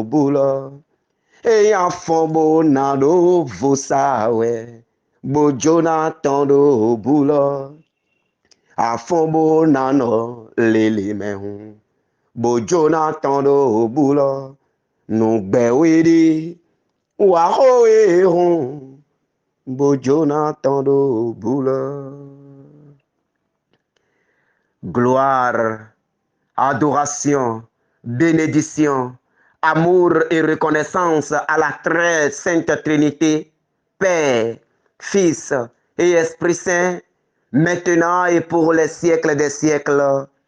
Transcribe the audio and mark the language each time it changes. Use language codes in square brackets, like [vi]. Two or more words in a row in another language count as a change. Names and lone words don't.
[fon] bulo, E afombo nano vosawe, Bojo no atando bulo, Afombo nano lele mehun, Bojo no atando bulo, Nugbe widi, Waho ehun, Bojo no atando bulo. [fr] Gloire, adoration, bénédiction, amour et reconnaissance à la très sainte Trinité, Père, Fils et Esprit Saint, maintenant et pour les siècles des siècles.